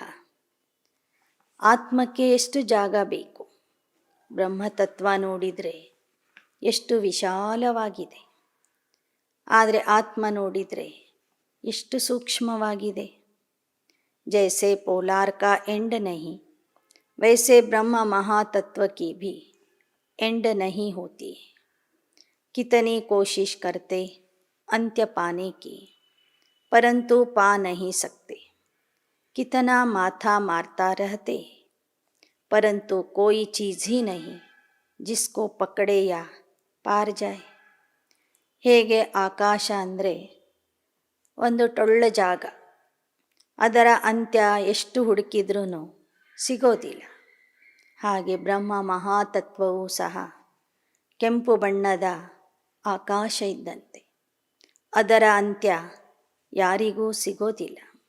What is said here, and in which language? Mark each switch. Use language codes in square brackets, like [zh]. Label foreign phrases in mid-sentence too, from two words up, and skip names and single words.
[kn] ಆತ್ಮಕ್ಕೆ ಎಷ್ಟು ಜಾಗ ಬೇಕು? ಬ್ರಹ್ಮತತ್ವ ನೋಡಿದರೆ ಎಷ್ಟು ವಿಶಾಲವಾಗಿದೆ, ಆದರೆ ಆತ್ಮ ನೋಡಿದರೆ ಎಷ್ಟು ಸೂಕ್ಷ್ಮವಾಗಿದೆ. [hi] जैसे पोलार का एंड नहीं, वैसे ब्रह्म महातत्व की भी एंड नहीं होती है. कितनी कोशिश करते अंत्य पाने की, परंतु पा नहीं सकते. कितना माथा मारता रहते, परंतु कोई चीज़ ही नहीं जिसको पकड़े या पार जाए. [kn] ಹೇಗೆ ಆಕಾಶ ಅಂದರೆ ಒಂದು ಟೊಳ್ಳ ಜಾಗ, ಅದರ ಅಂತ್ಯ ಎಷ್ಟು ಹುಡುಕಿದ್ರೂ ಸಿಗೋದಿಲ್ಲ. ಹಾಗೆ ಬ್ರಹ್ಮ ಮಹಾತತ್ವವೂ ಸಹ ಕೆಂಪು ಬಣ್ಣದ ಆಕಾಶ ಇದ್ದಂತೆ, ಅದರ ಅಂತ್ಯ ಯಾರಿಗೂ ಸಿಗೋದಿಲ್ಲ.